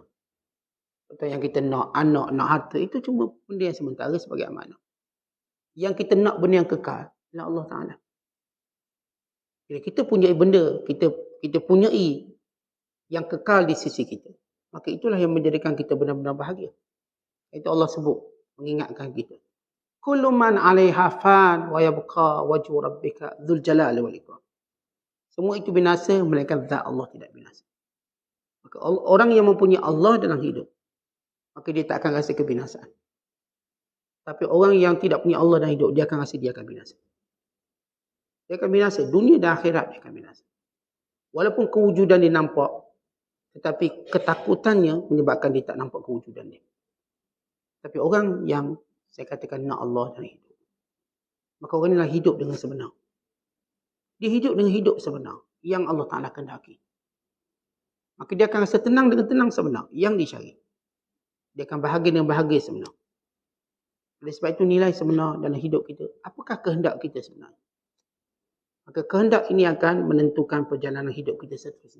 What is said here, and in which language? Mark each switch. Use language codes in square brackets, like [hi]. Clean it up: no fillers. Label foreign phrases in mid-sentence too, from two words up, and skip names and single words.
[ms] Atau yang kita nak anak, nak harta, itu cuma benda yang sementara sebagai amanah. Yang kita nak benda yang kekal adalah Allah Ta'ala. Bila kita punya benda, kita punyai yang kekal di sisi kita, maka itulah yang menjadikan kita benar-benar bahagia. Itu Allah sebut, mengingatkan kita. [ar] كل من عليها فان ويبقى وجه ربك ذو الجلال والإكرام. [ms] Semua itu binasa, melainkan zat Allah tidak binasa. Maka orang yang mempunyai Allah dalam hidup, maka dia tak akan rasa kebinasaan. Tapi orang yang tidak punya Allah dalam hidup, dia akan rasa dia akan binasa. Dia akan binasa. Dunia dan akhirat dia akan binasa. Walaupun kewujudan dia nampak, tetapi ketakutannya menyebabkan dia tak nampak kewujudan dia. Tapi orang yang saya katakan nak Allah dalam hidup, maka orang inilah hidup dengan sebenar. Dia hidup dengan hidup sebenar yang Allah Ta'ala kehendaki. Maka dia akan rasa tenang dengan tenang sebenar yang dicari. Dia akan bahagia dengan bahagia sebenar. Oleh sebab itu nilai sebenar dalam hidup kita. Apakah kehendak kita sebenarnya? Maka kehendak ini akan menentukan perjalanan hidup kita seterusnya.